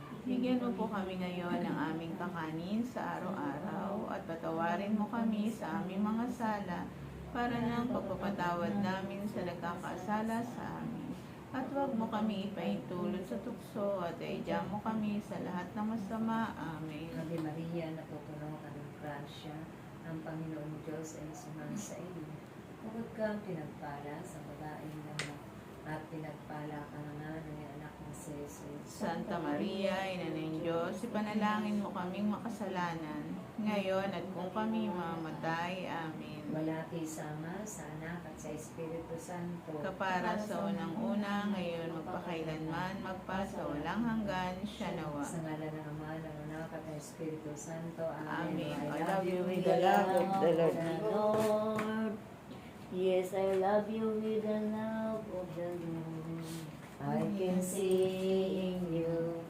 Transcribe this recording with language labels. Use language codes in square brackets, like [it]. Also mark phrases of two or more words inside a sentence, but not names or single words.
[tl] Bigyan mo po kami ngayon ng aming kakanin sa araw-araw at patawarin mo kami sa aming mga sala para ng pagpapatawad namin sa nagkakasala sa amin. At huwag mo kami ipaintulot sa tukso at iadya mo kami sa lahat ng masama. Amen. [la] Ave Maria, [tl] napupuno ka ng grasya, ang Panginoong Diyos ay sumasa iyo. Bukod kang pinagpala sa babaeng lahat, at pinagpala ka na nga ng anak ng si Jesus. Santa Maria, Ina ng Diyos, ipanalangin mo kaming makasalanan, ngayon at kung kami mamatay. Amen. Walati sa Ama, sa Anak, at sa Espiritu Santo. Kapara sa unang-una, ngayon magpakailanman, magpasa walang hanggan, siya nawa. Sa ngalan ng Ama, ng Anak, at ng Espiritu Santo. Amen. [en] I love you with the love of the Lord. Yes, I love you with the love of the Lord. I can see in you